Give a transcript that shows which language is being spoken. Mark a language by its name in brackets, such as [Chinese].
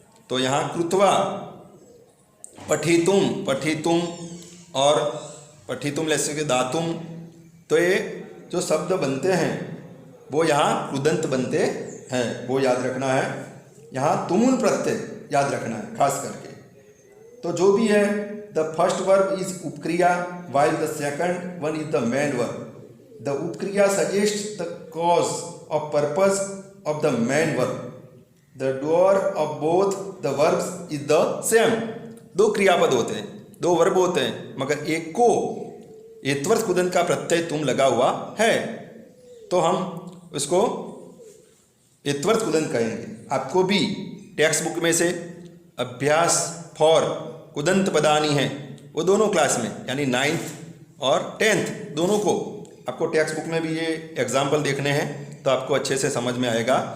[Hindi] तो यहाँ कृत्वा, पठितुम, पठितुम और पठितुम जैसे कि दातुम, तो ये जो शब्द बनते हैं वो यहाँ कुदंत बनते हैं, वो याद रखना है। यहाँ तुमुल प्रत्यय याद रखना है खास करके। तो जो भी है, [English] The first verb is upkriya while the second one is the main verb. The upkriya suggests the cause or purpose of the main verb. The doer of both the verbs is the same. [Hindi] दो क्रियापद होते हैं, दो verb होते हैं, मगर एक को एतवत् कुदंत का प्रत्यय तुम लगा हुआ है, तो हम उसको एतवत् कुदंत कहेंगे। आपको भी टेक्स्ट बुक में से अभ्यास फॉर कुदंत पदानी है, वो दोनों क्लास में यानी 9th और 10th दोनों को आपको टेक्स्ट बुक में भी ये एग्जाम्पल देखने हैं, तो आपको अच्छे से समझ में आएगा।